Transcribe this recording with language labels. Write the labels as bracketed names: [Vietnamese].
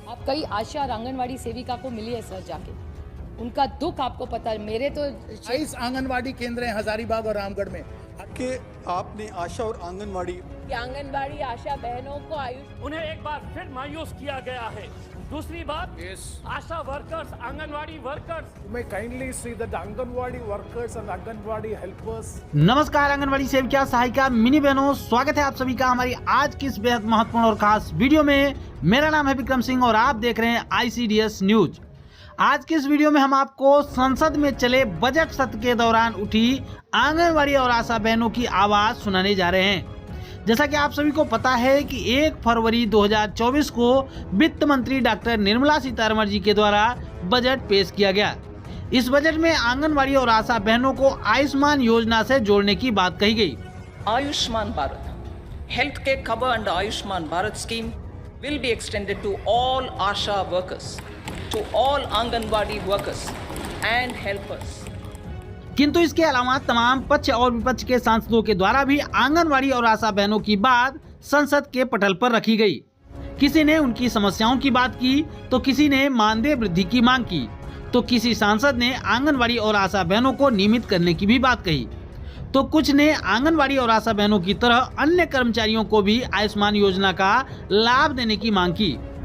[Hindi] आप कई आशा और आंगनवाड़ी सेविका को मिली है सर जाके, उनका दुख आपको पता है। मेरे तो 22 आंगनवाड़ी केंद्र हैं हजारीबाग और रामगढ़ में। कि आपने आशा और आंगनवाड़ी आशा बहनों को आयुष उन्हें एक बार फिर मायूस किया गया है। दूसरी बात, आशा workers, anganwadi workers, [English] You may kindly see that the Anganwadi workers and Anganwadi helpers. [Hindi] नमस्कार आंगनवाड़ी सेविका सहायिका मिनी बहनों, स्वागत है आप सभी का हमारी आज की इस बेहद महत्वपूर्ण और खास वीडियो में। मेरा नाम है विक्रम सिंह और आप देख रहे हैं ICDS न्यूज। आज की इस वीडियो में हम आपको संसद में चले बजट सत्र के दौरान उठी आंगनवाड़ी और आशा बहनों की आवाज सुनाने जा रहे हैं। जैसा कि आप सभी को पता है कि 1 फरवरी 2024 को वित्त मंत्री डॉक्टर निर्मला सीतारमण जी के द्वारा बजट पेश किया गया। इस बजट में आंगनवाड़ी और आशा बहनों को आयुष्मान योजना से जोड़ने की बात कही गई। [English] Ayushman Bharat, healthcare cover under Ayushman Bharat scheme will be extended to all ASHA workers, to all Anganwadi workers and helpers. [Hindi] किंतु इसके अलावा तमाम पक्ष और विपक्ष के सांसदों के द्वारा भी आंगनवाड़ी और आशा बहनों की बात संसद के पटल पर रखी गई। किसी ने उनकी समस्याओं की बात की तो किसी ने मानदेय वृद्धि की मांग की, तो किसी सांसद ने आंगनवाड़ी और आशा बहनों को नियमित करने की भी बात कही, तो कुछ ने आंगनवाड़ी और आशा बहनों की तरह अन्य कर्मचारियों को भी आयुष्मान योजना का लाभ देने की मांग की।